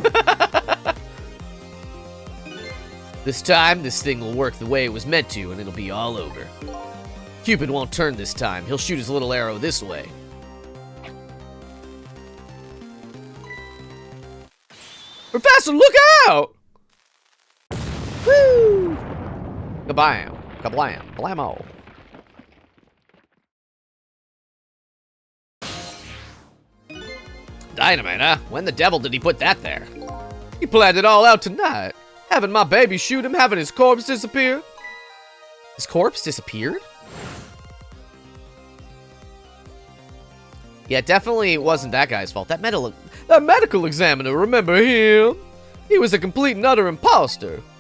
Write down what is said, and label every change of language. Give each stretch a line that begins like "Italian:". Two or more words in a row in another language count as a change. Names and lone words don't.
English: This time, this thing will work the way it was meant to, and it'll be all over. Cupid won't turn this time. He'll shoot his little arrow this way. Professor, look out! Woo! Kabam. Kablam. Blammo. Dynamite, huh? When the devil did he put that there? He planned it all out tonight. Having my baby shoot him, having his corpse disappear. His corpse disappeared? Yeah, it definitely wasn't that guy's fault. That medical examiner, remember him? He was a complete and utter imposter.